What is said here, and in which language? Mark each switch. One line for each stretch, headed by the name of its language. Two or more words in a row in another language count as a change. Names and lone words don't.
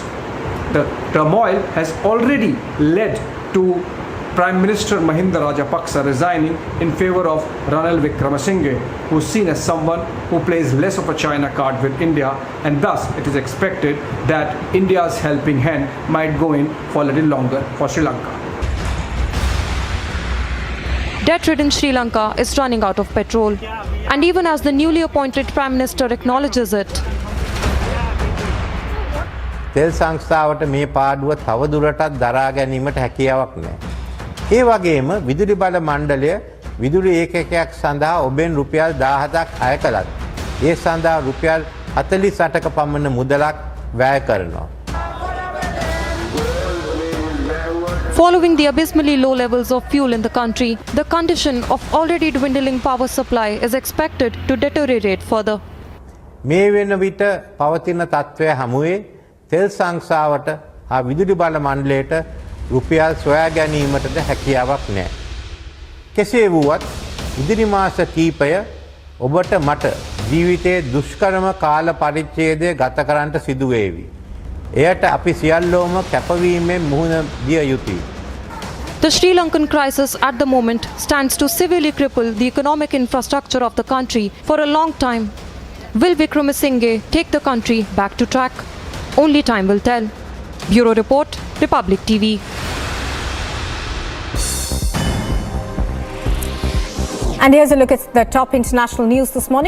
English: The turmoil has already led to Prime Minister Mahinda Rajapaksa resigning in favor of Ranil Wickremesinghe, who is seen as someone who plays less of a China card with India, and thus it is expected that India's helping hand might go in for a little longer for Sri Lanka. Debt-ridden Sri Lanka is running out of petrol, and even as the newly appointed Prime Minister acknowledges it,
Sinhala: තෙල් සංස්ථාවට මේ පාඩුව තව දුරටත් දරා ගැනීමට හැකියාවක් නැහැ. ඒ වගේම විදුලි බල මණ්ඩලය විදුලි ඒකකයක් සඳහා ඔබෙන් රුපියල් 17ක් අය කළත් ඒ සඳහා රුපියල් 48ක පමණ මුදලක් වැය කරනවා.
English: Following the abysmally low levels of fuel in the country, the condition of already dwindling power supply is expected to deteriorate further.
Sinhala: මේ වෙන විට පවතින තත්ත්වය හමුවේ තෙල් සංස්ථාවට හා විදුලි බල මණ්ඩලයට රුපියල් සොයා ගැනීමටද හැකියාවක් නැහැ. කෙසේ වුවත් ඉදිරි මාස කීපය ඔබට මට ජීවිතයේ දුෂ්කරම කාල පරිච්ඡේදය ගත කරන්නට සිදු වේවි. එයට අපි සියල්ලෝම කැපවීමෙන් මුහුණ දිය යුතුයි.
English: The Sri Lankan crisis at the moment stands to severely cripple the economic infrastructure of the country for a long time. Will Wickremesinghe take the country back to track? Only time will tell. Bureau Report, Republic TV. And here's a look at the top international news this morning.